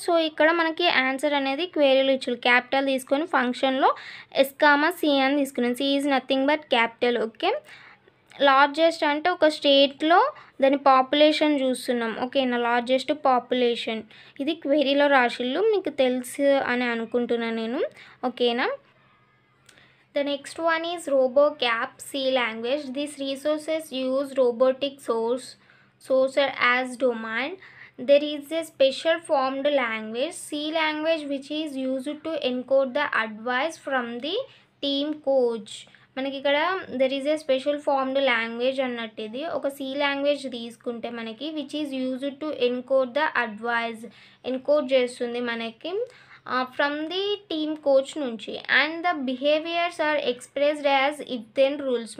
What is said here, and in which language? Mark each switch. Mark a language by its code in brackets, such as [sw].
[te] So ఇక్కడ మనకి answer అనేది క్వేరీలో ఇచ్చారు. క్యాపిటల్ తీసుకొని ఫంక్షన్లో S, C అని తీసుకున్నాం. [en] C is nothing but capital. [te] Okay. Largest అంటే ఒక స్టేట్లో దాని పాపులేషన్ చూస్తున్నాం. ఓకేనా. లార్జెస్ట్ పాపులేషన్ ఇది క్వేరీలో రాసిల్లు, మీకు తెలుసు అని అనుకుంటున్నాను నేను. ఓకేనా. [en] The next one is RoboCap C language. These resources use robotic source as domain. There is a special formed language, C language, which is used to encode the advice from the team coach. [te] మనకి ఇక్కడ [en] there is a special formed language [te] అన్నట్టు. ఇది ఒక C language తీసుకుంటే మనకి [en] which is used to encode the advice, [te] encode చేస్తుంది మనకి [en] from the team coach [te] నుంచి. [en] And the behaviours are expressed as if then rules.